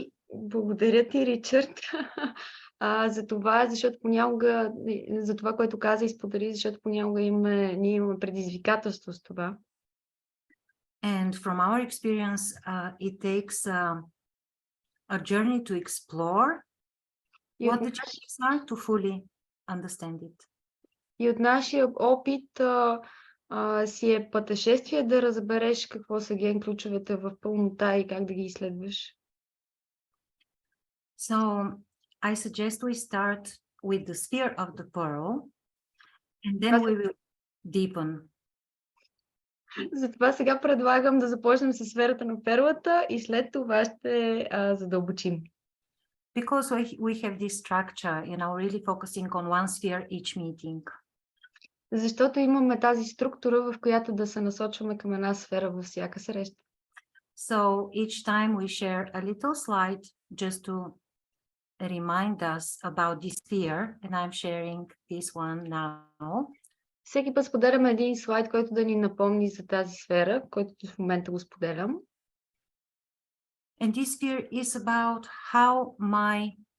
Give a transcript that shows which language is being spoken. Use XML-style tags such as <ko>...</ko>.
<bg>Благодаря ти, Ричард, за това, защото понякога, за това, което каза и сподели, защото понякога ние имаме предизвикателство с това.</bg> <en>And from our experience, it takes a journey to explore what the Gene Keys are to fully understand it.</en> <bg>И от нашия опит си е пътешествие да разбереш какво са ген ключовете в пълнота и как да ги изследваш.</bg> <en>So I suggest we start with the sphere of the pearl. And then we will deepen.</en> <bg>Затова сега предлагам да започнем с сферата на перлата и след това ще задълбочим.</bg> <en>Because we have this structure, really focusing on one sphere each meeting.</en> <bg>Защото имаме тази структура, в която да се насочваме към една сфера във всяка среща.</bg> <en>So each time we share a little slide just to remind us about this sphere, and I'm sharing this one now.</en> <bg>Всеки път споделяме един слайд, който да ни напомни за тази сфера, който в момента го споделям.</bg> <en>And this sphere is about how my...</en>